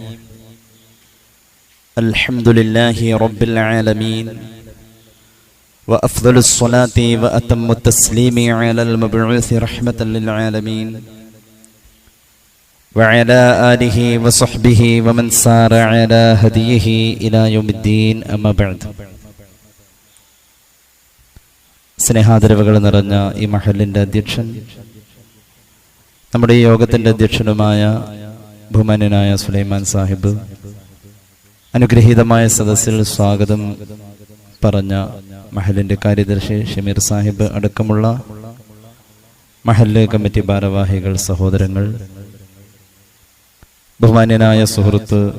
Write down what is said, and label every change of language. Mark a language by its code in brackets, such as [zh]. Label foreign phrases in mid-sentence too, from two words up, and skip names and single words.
[ar] الحمد لله رب العالمين، وأفضل الصلاة وأتم التسليم على المبعوث رحمة للعالمين وعلى آله وصحبه ومن سار على هديه إلى يوم الدين. أما بعد. [ml] സ്നേഹാദരവുകൾ നിറഞ്ഞ ഈ മഹലിൻ്റെ അധ്യക്ഷൻ, നമ്മുടെ ഈ യോഗത്തിൻ്റെ അധ്യക്ഷനുമായ ബഹുമാന്യനായ സുലൈമാൻ സാഹിബ്, അനുഗ്രഹീതമായ സദസ്സിൽ സ്വാഗതം പറഞ്ഞ മഹലിൻ്റെ കാര്യദർശി ഷമീർ സാഹിബ് അടക്കമുള്ള മഹല്ല് കമ്മിറ്റി ഭാരവാഹികൾ, സഹോദരങ്ങൾ, ബഹുമാന്യനായ സുഹൃത്ത്